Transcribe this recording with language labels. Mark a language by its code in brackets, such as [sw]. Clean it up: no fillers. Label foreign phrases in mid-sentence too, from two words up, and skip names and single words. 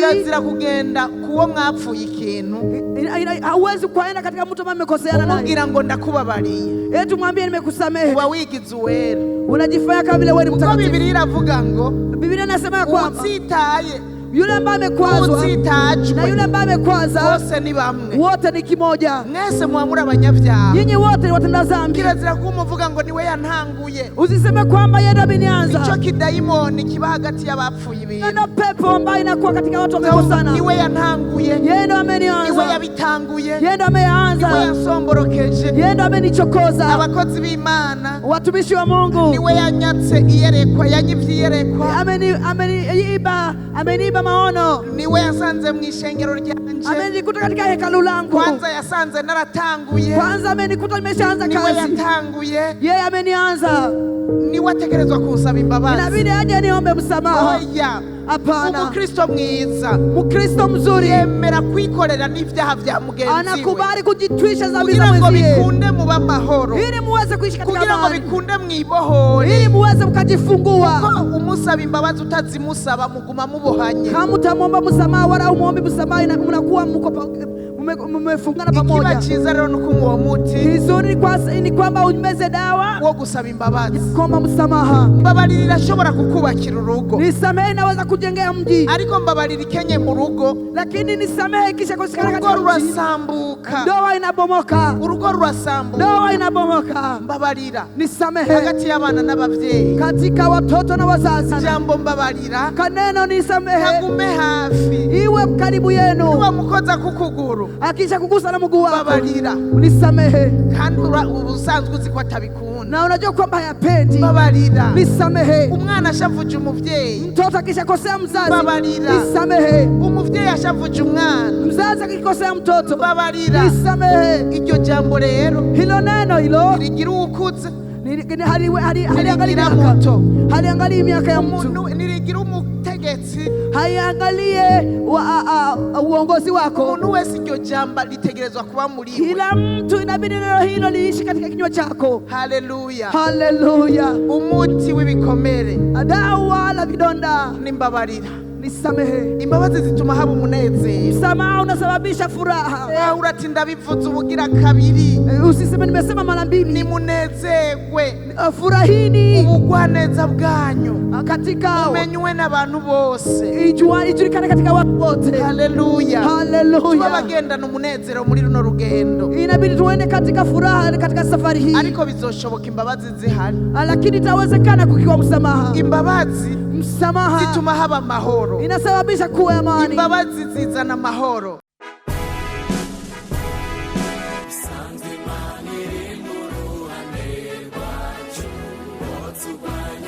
[rn] kirazira kugenda kuwo mwapfuye ikintu. [sw] Hauwezi kuenda katika mtu ambaye mmekoseana naye [rn] umubwira ngo ndakubabariye, [sw] eti mwambie nimekusamehe. [rn] uba wigize uwera, [sw] unajifanya kama vile wewe ni mtakatifu. [rn] Biblia iravuga ngo, [sw] Biblia inasema kwamba [rn] utsitaye, [sw] yule ambaye amekwazwa na yule ambaye amekwaza [rn] bose ni bamwe, [sw] wote ni kimoja. [rn] mwese mwamura abanyabyaha, [sw] nyinyi wote ni watenda dhambi. [rn] kirazira kumuvuga ngo niwe yantanguye. [sw] Usiseme kwamba yeye ndiye amenianza. [rn] Ico kidayimoni kiba hagati y'abapfuye ibintu, [sw] ndio pepo ambayo inakuwa katika watu wamekosana. [rn] niwe yantanguye, [sw] yeye ndiye amenianza, [rn] niwe yabitanguye, [sw] yeye ndiye ameanza, [rn] niwe yasomborokeje, [sw] yeye ndiye amenichokoza. [rn] abakozi b'Imana, [sw] watumishi wa Mungu, [rn] niwe yanyatse iyerekwa, yanyivye iyerekwa, [sw] ameniiba maono, [rn] niwe yasanze mu ishengero ryanje, [sw] amenikuta katika hekalu langu. [rn] Kwanza yasanze naratanguye, [sw] kwanza amenikuta nimeshaanza kazi, [rn] niwe yatanguye, [sw] yeye amenianza, [rn] niwe ategerezwa kunsaba imbabazi. [sw] inabidi aje niombe msamaha. [rn] Oya, [sw] hapana. [rn] Umukristo mwiza, [sw] Mkristo mzuri [rn] yemera kwikorera n'ivyaha vya mugenzi we, [sw] anakubali kujitwisha dhambi za [rn] kugira ngo [sw] mwenzie, [rn] bikunde muba mahoro, [sw] ili muweze kuishi katika [rn] kugira ngo [sw] amani, [rn] bikunde mwibohore, [sw] ili muweze mkajifungua. [rn] Kuko umusaba imbabazi utazimusaba muguma mubohanye. [sw] Kama utamwomba msamaha wala umuombi msamaha, mnakuwa mmefungana pamoja. [rn] Ikiba ciza rero nuko uwo muti [sw] kizuri ni kwamba umeze dawa [rn] wo gusaba imbabazi, [sw] kuomba msamaha. [rn] Mbabarira irashobora kukubakira urugo, [sw] nisamehe inaweza kujengea mji, [rn] ariko mbabarira ikenye mu rugo, [sw] lakini nisamehe kisha kusikana katika [rn] urugo rurasambuka, [sw] ndoa inabomoka, [rn] urugo rurasambuka, [sw] ndoa inabomoka. [rn] Mbabarira [sw] nisamehe [rn] hagati y'abana n'abavyeyi, [sw] katika watoto na wazazi. [rn] jambo mbabarira, [sw] kaneno nisamehe, [rn] kagume hafi, [sw] iwe karibu yenu. [rn] niba mukoza kukuguru, [sw] akisha kugusa na mguu wako, [rn] mbabarira, [sw] nisamehe. [rn] kandi ubusanzwe uzi ko atabikunda, [sw] na unajua kwamba hayapendi, [rn] mbabarira, [sw] nisamehe. [rn] umwana ashavuje umuvyeyi, [sw] mtoto akishakosea mzazi, [rn] mbabarira, [sw] nisamehe. [rn] umuvyeyi ashavuje umwana, [sw] mzazi akikosea mtoto, [rn] mbabarira, [sw] nisamehe. [rn] iryo jambo rero, [sw] hilo neno hilo [rn] rigira ukuze, [sw] haliangalie miaka ya mtu, [rn] nirigira umutegetsi, [sw] haiangalie uongozi wako. [rn] umuntu wese iryo jambo litegerezwa kuba muri we. [sw] Kila mtu inabidi neno hilo liishi katika kinywa chako. [rn] Haleluya, [sw] haleluya. [rn] Umuti w'ibikomere, [sw] dawa la vidonda [rn] ni mbabarira, [sw] nisamehe. [rn] imbabazi zituma haba umunezero, [sw] msamaha unasababisha furaha. [rn] uratinda bivuze ubugira kabiri, [sw] usiseme nimesema mara mbili. [rn] ni munezerwe, [sw] furahini [rn] ubugwaneza bwanyu [sw] katika [rn] umenywe n'abantu bose, [sw] ijulikane katika watu wote. [rn] haleluya, [sw] haleluya. [rn] tuba bagendana umunezero muri runo rugendo, [sw] inabidi tuende katika furaha katika safari hii, [rn] ariko bizoshoboka imbabazi zihari, [sw] lakini itawezekana kukiwa msamaha. [rn] imbabazi [sw] msamaha [rn] zituma haba amahoro, [sw] inasababisha kuwa amani. [rn] imbabazi zizana amahoro. Sanze manire mu ruhande rwacu,